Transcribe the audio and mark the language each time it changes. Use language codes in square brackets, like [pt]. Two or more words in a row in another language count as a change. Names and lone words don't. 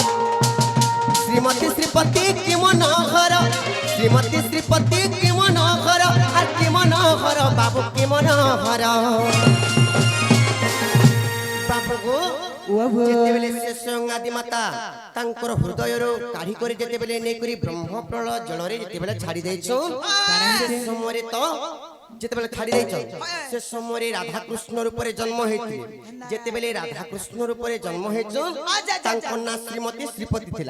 [or] ଶ୍ରୀମତୀ ଶ୍ରୀପତି କି ମନୋହର ଶ୍ରୀମତୀ ଶ୍ରୀପତି କି ମନୋହର ଆର କି ମନୋହର ବାବୁ କି ମନୋହର ବାବୁ যেତେବେଳେ ସେ ସ୍ୱୟଂ ଆଦି ମାତା ତାଙ୍କର ହୃଦୟରୁ କାଢି କରି ଯେତେବେଳେ ନେଇକରି ବ୍ରହ୍ମ ପ୍ରଳୟ ଜଳରେ ଯେତେବେଳେ ଛାଡି ଦେଇଛୁ ସେ ସମୟରେ ତ ଯେତେବେଳେ ଛାଡି ଦେଇଛ ସେ ସମୟରେ ରାଧାକୃଷ୍ଣ ରୂପରେ ଜନ୍ମ ହେଇଥିଲେ ଯେତେବେଳେ ରାଧାକୃଷ୍ଣ ରୂପରେ ଜନ୍ମ ହେଇଛୁ ତାଙ୍କ ନାଁ ଶ୍ରୀମତୀ ଶ୍ରୀପତି ଥିଲା